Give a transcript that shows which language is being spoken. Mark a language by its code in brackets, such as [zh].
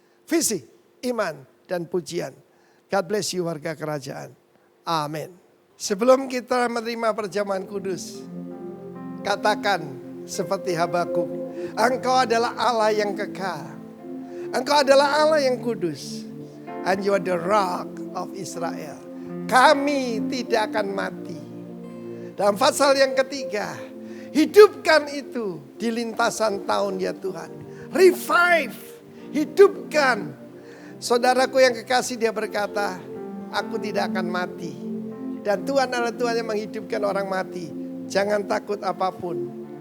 [id] Visi, iman, dan pujian. [en] God bless you [id] warga kerajaan. Amin. Sebelum kita menerima perjamuan kudus, katakan seperti Habakuk, Engkau adalah Allah yang kekal. Engkau adalah Allah yang kudus. [en] And you are the rock of Israel. [id] Kami tidak akan mati. Dalam pasal yang ketiga, hidupkan itu di lintasan tahun ya Tuhan. [en] Revive, [id] hidupkan. Saudaraku yang kekasih, dia berkata, aku tidak akan mati. Dan Tuhan adalah Tuhan yang menghidupkan orang mati. Jangan takut apapun.